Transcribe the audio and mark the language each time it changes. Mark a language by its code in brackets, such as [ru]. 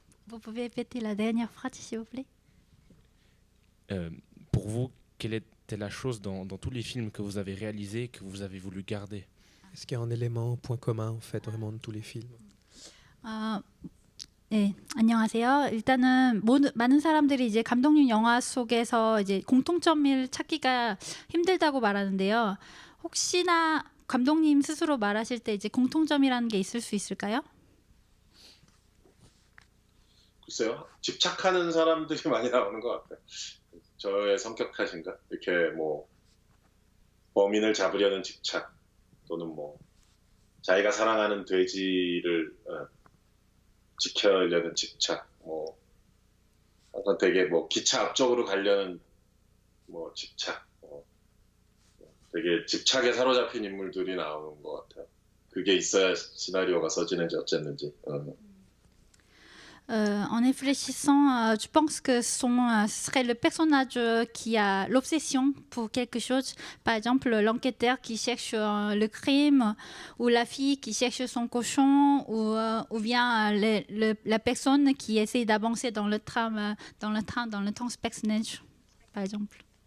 [fr] Vous pouvez répéter la dernière phrase, s'il vous plaît? Pour vous, quelle était la chose dans tous les films que vous avez réalisés que vous avez voulu garder? Est-ce qu'il y a un élément, point commun en fait vraiment de tous les films? [ko] 네, 안녕하세요. 일단은 많은 사람들이 이제 감독님 영화 속에서 이제 공통점을 찾기가 힘들다고 말하는데요. 혹시나 감독님 스스로 말하실 때 이제 공통점이라는 게 있을 수 있을까요? 글쎄요. 집착하는 사람들이 많이 나오는 것 같아요. 저의 성격 탓인가? 이렇게 뭐 범인을 잡으려는 집착 또는 뭐 자기가 사랑하는 돼지를 지켜려는 집착, 뭐 약간 되게 뭐 기차 앞쪽으로 가려는 뭐 집착, 되게 집착에 사로잡힌 인물들이 나오는 것 같아요. 그게 있어야 시나리오가 써지는지 어쨌는지. [fr] En réfléchissant, je pense que ce serait le personnage qui a l'obsession pour quelque chose. Par exemple, l'enquêteur qui cherche le crime, ou la fille qui cherche son cochon, ou bien la personne qui essaie d'avancer dans le train personnage, par exemple.